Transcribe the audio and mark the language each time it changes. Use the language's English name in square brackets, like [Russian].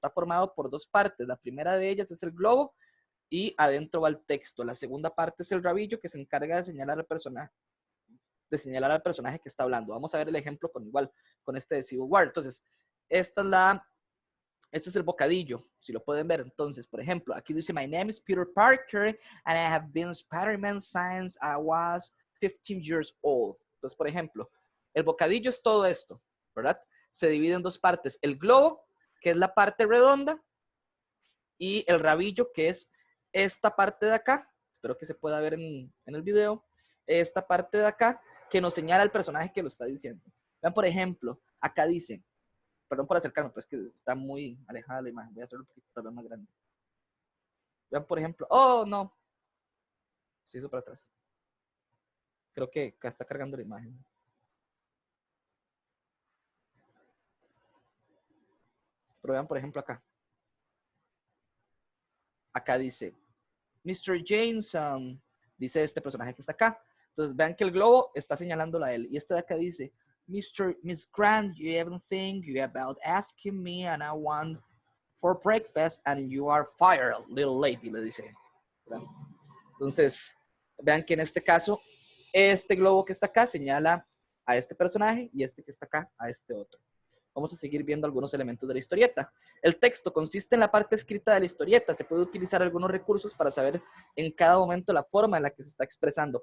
[Spanish] Está formado por 2 partes. La primera de ellas es el globo y adentro va el texto. La segunda parte es el rabillo que se encarga de señalar al personaje que está hablando. Vamos a ver el ejemplo con este de Civil War. Entonces, este es el bocadillo, si lo pueden ver. Entonces, por ejemplo, aquí dice, [English] my name is Peter Parker and I have been Spider-Man since I was 15 years old. [Spanish] Entonces, por ejemplo, el bocadillo es todo esto, ¿verdad? Se divide en 2 partes. El globo, que es la parte redonda, y el rabillo, que es esta parte de acá. Espero que se pueda ver en el video. Esta parte de acá, que nos señala el personaje que lo está diciendo. Vean, por ejemplo, acá dice, perdón por acercarme, pero es que está muy alejada la imagen. Voy a hacerlo un poquito más grande. Vean, por ejemplo, oh, no. Se hizo para atrás. Creo que acá está cargando la imagen. Pero vean, por ejemplo, acá. Acá dice, Mr. Jameson, dice este personaje que está acá. Entonces vean que el globo está señalándola a él. Y este de acá dice, [English] Miss Grant, you haven't think you about asking me and I want for breakfast and you are fired, little lady, [Spanish] le dice. ¿Verdad? Entonces, vean que en este caso, este globo que está acá señala a este personaje y este que está acá a este otro. Vamos a seguir viendo algunos elementos de la historieta. El texto consiste en la parte escrita de la historieta. Se puede utilizar algunos recursos para saber en cada momento la forma en la que se está expresando.